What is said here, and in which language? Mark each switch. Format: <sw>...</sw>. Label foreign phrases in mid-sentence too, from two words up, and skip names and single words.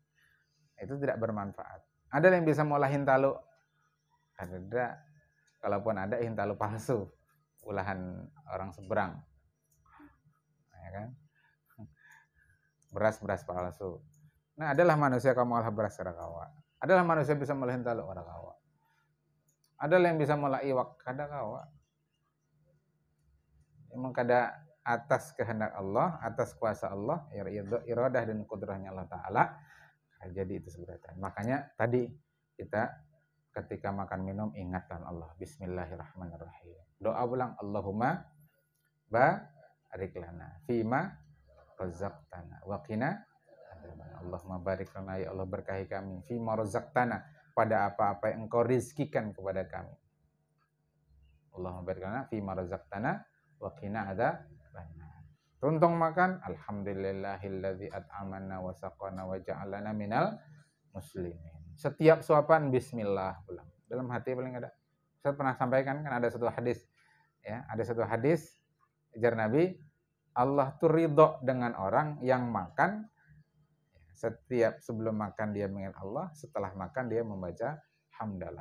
<id>Itu tidak bermanfaat.</id> <bjn>Ada yang bisa mengolah hintalu.</bjn> <id>Ada.</id> <bjn>Kalaupun ada hintalu palsu.</bjn> <id>Olahan orang seberang. Ya kan?</id> <bjn>Beras palsu. Nah, adalah manusia kamu mengolah beras kada kawa. Adalah manusia bisa mengolah hintalu kada kawa. Adalah yang bisa mengolah iwak kada kawa. Memang kada atas kehendak Allah,</bjn> <id>atas kuasa Allah, iradah dan kudrahnya Allah Ta'ala, jadi itu sebenarnya. Makanya tadi kita ketika makan minum ingatkan Allah.</id> <ar>بسم الله الرحمن الرحيم.</ar> <bjn>Doa ulang,</bjn> <ar>اللهم بارك لنا فيما رزقتنا وقنا عذاب النار. اللهم بارك لنا,</ar> <id>ya Allah berkahi kami</id> <ar>فيما رزقتنا,</ar> <id>pada apa-apa yang Engkau rizkikan kepada kami.</id> <ar>اللهم بارك لنا فيما رزقتنا وقنا عذاب النار.</ar> <bjn>Tuntung makan,</bjn> <ar>الحمد لله الذي أطعمنا وسقانا وجعلنا من المسلمين.</ar> <bjn>Setiap suapan bismillah ulang.</bjn> <id>Dalam hati paling ada. Saya pernah sampaikan kan ada satu hadis, ya, ada satu hadis ajar Nabi, Allah tuh ridho dengan orang yang makan setiap sebelum makan dia mengingat Allah, setelah makan dia membaca hamdalah.</id>